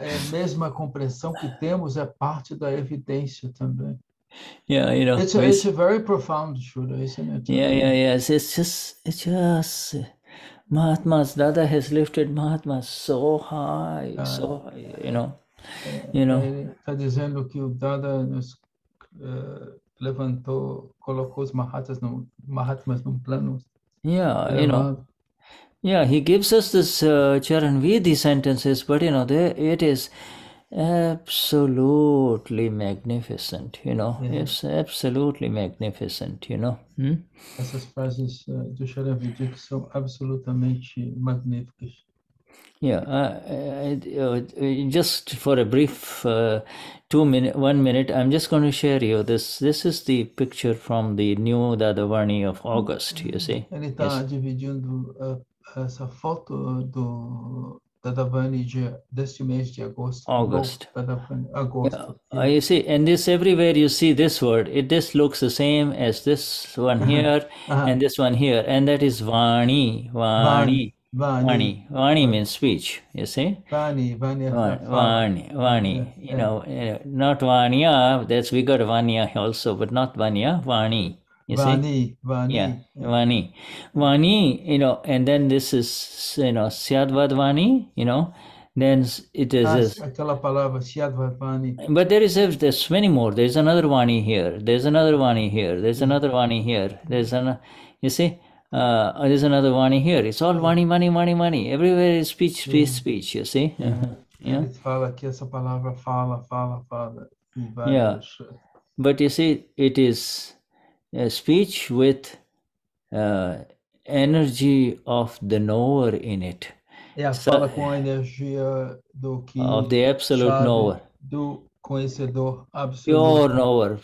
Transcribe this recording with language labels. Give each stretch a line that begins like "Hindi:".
Portuguese: Mesmo a compreensão que temos é parte da evidência também.
English: Yeah, you know, it's a very profound Shuddha, isn't it? Yes. It's just Mahatma's Dada has lifted Mahatma so high, you know.
Portuguese: Ele está dizendo que o Dada nos levantou, colocou os Mahatmas num plano.
English: Yeah, you know. Yeah, he gives us this Charan Vidhi sentences, but you know, it is absolutely magnificent, you know. It's absolutely magnificent, you know.
Portuguese: Essas frases do Charan Vidhi que são absolutamente magníficas.
English: Yeah, just for a brief 1 minute, I'm just going to share you this. This is the picture from the new Dadavarni of August, you see.
Portuguese: Ele está dividindo essa foto do Dadavani deste mês de agosto.
English: August.
Portuguese: Agosto.
English: You see, and this everywhere you see this word, this looks the same as this one here and this one here, and that is Vani. Vani means speech, you see. Vani. You know, not Vanya. We got Vanya also, but not Vanya. Vani. You see? Yeah, Vani. You know, and then this is, you know, Syadvad Vani, you know. Then it is
Portuguese: aquela palavra Vyavasthit.
English: But there's many more. There's another Vani here. There's another Vani here. There's another Vani here. You see, there's another Vani here. It's all Vani, Vani, Vani, Vani. Everywhere is speech, speech, speech. You see.
Portuguese: Ele fala que essa palavra fala.
English: Yeah. But you see, it is a speech with energy of the knower in it.
Portuguese: É a fala com a energia do que
English: of the absolute
Portuguese: sabe,
English: knower,
Portuguese: do conhecedor absoluto.